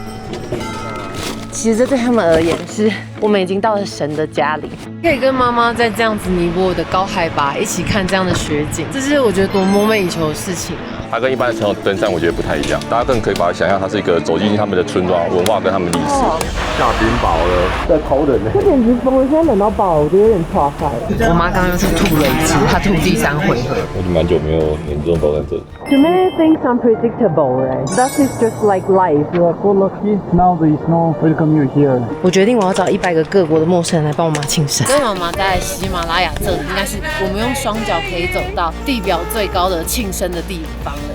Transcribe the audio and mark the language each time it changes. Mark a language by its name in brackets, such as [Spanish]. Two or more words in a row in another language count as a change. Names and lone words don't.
[Chinese] 其實這對他們而言是，我們已經到了神的家裡，可以跟媽媽在這樣子尼泊爾的高海拔一起看這樣的雪景，這是我覺得多夢寐以求的事情啊！它跟一般的傳統登山我覺得不太一樣，大家更可以把它想象它是一個走进他們的村莊文化跟他们歷史。下冰雹了，在偷人呢。这简直疯了！现在冷到爆，我觉得有点剉赛。我媽剛剛又去吐了一次，她吐第3回合。我已經蠻久沒有嚴重高山症。 [English] Too many things unpredictable, right? That is just like life. You are so lucky. Now there is no welcome you here. [Chinese] 我決定我要找100個各國的陌生人來幫我媽慶生。跟媽媽在喜馬拉雅這裡，應該是我們用雙腳可以走到地表最高的慶生的地方了。